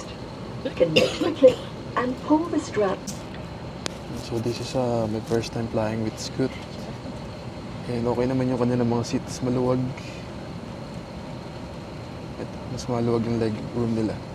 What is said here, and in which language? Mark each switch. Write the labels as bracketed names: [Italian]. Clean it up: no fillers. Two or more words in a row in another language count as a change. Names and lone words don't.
[English] Connect the clip and pull the strap. So this is my first time flying with Scoot. [Filipino] And okay naman yung kanilang mga seats, maluwag. Mas maluwag yung leg room nila.